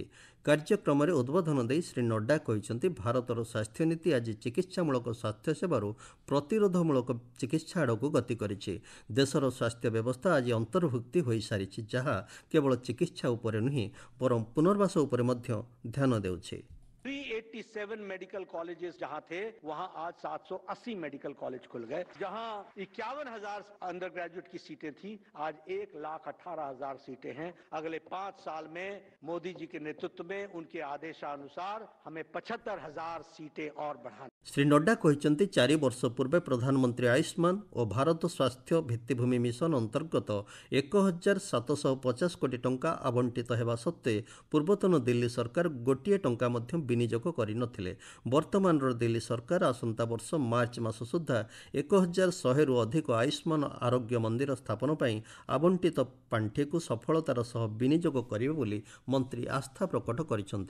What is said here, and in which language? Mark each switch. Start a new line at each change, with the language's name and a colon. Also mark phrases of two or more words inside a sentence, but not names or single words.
Odia: କାର୍ଯ୍ୟକ୍ରମରେ ଉଦ୍ବୋଧନ ଦେଇ ଶ୍ରୀ ନଡ୍ଡା କହିଛନ୍ତି, ଭାରତର ସ୍ୱାସ୍ଥ୍ୟନୀତି ଆଜି ଚିକିତ୍ସାମୂଳକ ସ୍ୱାସ୍ଥ୍ୟସେବାରୁ ପ୍ରତିରୋଧମୂଳକ ଚିକିତ୍ସା ଆଡ଼କୁ ଗତି କରିଛି। ଦେଶର ସ୍ୱାସ୍ଥ୍ୟ ବ୍ୟବସ୍ଥା ଆଜି ଅନ୍ତର୍ଭୁକ୍ତି ହୋଇସାରିଛି, ଯାହା କେବଳ ଚିକିତ୍ସା ଉପରେ ନୁହେଁ ବରଂ ପୁନର୍ବାସ ଉପରେ ମଧ୍ୟ ଧ୍ୟାନ ଦେଉଛି।
Hindi: 387
English: medical colleges
Hindi: जहां थे वहां आज 780
English: medical college
Hindi: खुल गए। जहां 51,000
English: under graduate
Hindi: की सीटें थी, आज 1,18,000 सीटें हैं। अगले 5 साल में मोदी जी के नेतृत्व में उनके आदेशानुसार हमें 75,000 सीटें और बढ़ानी।
Odia: ଶ୍ରୀ ନଡ୍ଡା କହିଛନ୍ତି, 4 ବର୍ଷ ପୂର୍ବେ ପ୍ରଧାନମନ୍ତ୍ରୀ ଆୟୁଷ୍ମାନ ଓ ଭାରତ ସ୍ୱାସ୍ଥ୍ୟ ଭିତ୍ତିଭୂମି ମିଶନ ଅନ୍ତର୍ଗତ 1,750 କୋଟି ଟଙ୍କା ଆବଣ୍ଟିତ ହେବା ସତ୍ତ୍ୱେ ପୂର୍ବତନ ଦିଲ୍ଲୀ ସରକାର ଗୋଟିଏ ଟଙ୍କା ମଧ୍ୟ ବିନିଯୋଗ କରିନଥିଲେ। ବର୍ତ୍ତମାନର ଦିଲ୍ଲୀ ସରକାର ଆସନ୍ତା ବର୍ଷ ମାର୍ଚ୍ଚ ମାସ ସୁଦ୍ଧା 1,100ରୁ ଅଧିକ ଆୟୁଷ୍ମାନ ଆରୋଗ୍ୟ ମନ୍ଦିର ସ୍ଥାପନ ପାଇଁ ଆବଣ୍ଟିତ ପାଣ୍ଠିକୁ ସଫଳତାର ସହ ବିନିଯୋଗ କରିବେ ବୋଲି ମନ୍ତ୍ରୀ ଆସ୍ଥା ପ୍ରକଟ କରିଛନ୍ତି।